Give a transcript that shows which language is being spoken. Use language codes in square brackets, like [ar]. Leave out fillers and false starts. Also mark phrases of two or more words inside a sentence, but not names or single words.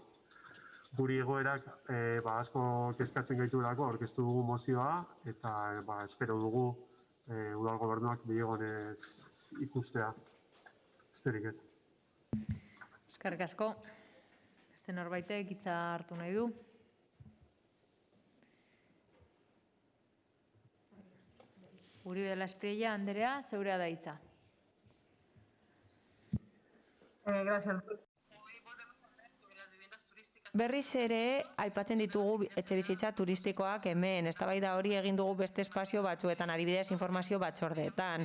[eu] Guri egoerak asko kezkatzen gaitulako aurkeztu dugu mozioa, eta espero dugu udal gobernuak biegonez ikustea. Besterik ez. Eskerrik asko. Beste norbaitek hitza hartu nahi du. Uribe de la Espriella, Andrea, zeurea da hitza. [es] Gracias. [eu] Berriz ere, aipatzen ditugu etxebizitza turistikoak hemen, eztabaida hori egin dugu beste espazio batzuetan, adibidez informazio batzordeetan.